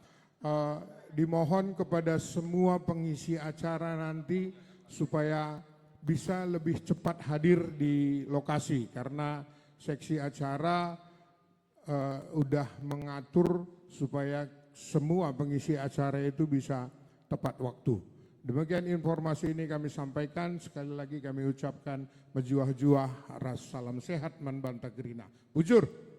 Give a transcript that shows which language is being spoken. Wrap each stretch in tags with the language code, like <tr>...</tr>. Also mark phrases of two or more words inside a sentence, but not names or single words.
<id>Dimohon kepada semua pengisi acara nanti supaya bisa lebih cepat hadir di lokasi karena seksi acara udah mengatur supaya semua pengisi acara itu bisa tepat waktu. Demikian informasi ini kami sampaikan. Sekali lagi kami ucapkan</id> <btx>menjuah-juah ras salam sehat man Bantagrina. Bujur.</btx>